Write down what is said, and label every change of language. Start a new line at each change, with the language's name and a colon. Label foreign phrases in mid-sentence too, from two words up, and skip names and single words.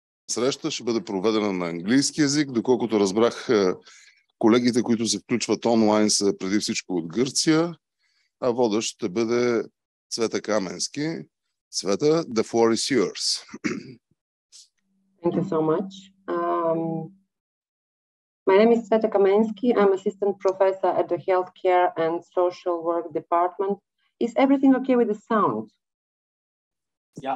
Bulgarian: среща ще бъде проведена на английски език. Доколкото разбрах, колегите, които се включват онлайн, са преди всичко от Гърция, а водещ ще бъде Цвета Каменски. Цвета,
English: the floor is yours. Thank you so much. My name is Cveta Kamensky. I'm assistant professor at the Healthcare and Social Work Department. Is everything okay with the sound? Yeah.